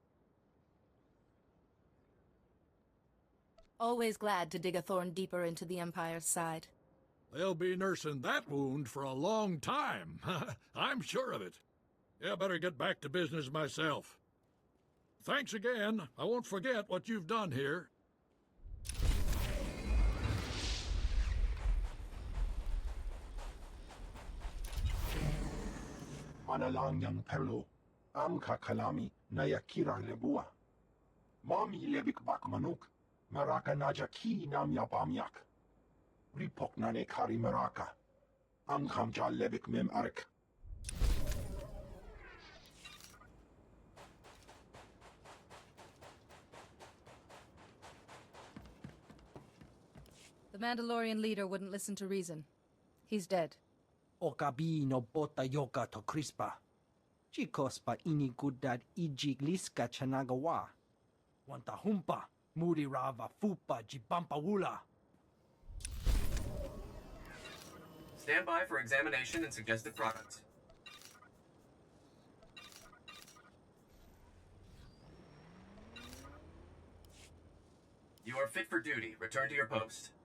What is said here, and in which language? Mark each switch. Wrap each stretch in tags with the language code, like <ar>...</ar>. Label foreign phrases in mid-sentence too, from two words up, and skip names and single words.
<en>Always glad to dig a thorn deeper into the Empire's side. They'll be nursing that wound for a long time. I'm sure of it. Yeah, better get back to business myself. Thanks again. I won't forget what you've done here. Manalangyang perlo, amka kalami na yakira lebua. Mami lebik bak manuk, maraka naja ki nam yapamyak. Ripok nane kari maraka, amkamja lebik mem arik. The Mandalorian leader wouldn't listen to reason. He's dead. Okabi no bota yoka to crispa. Chikos pa inigudad ijigliska chanagawa. Wanta humpa, muri rava fupa jibampa wula. Stand by for examination and suggested products. You are fit for duty. Return to your post.</en>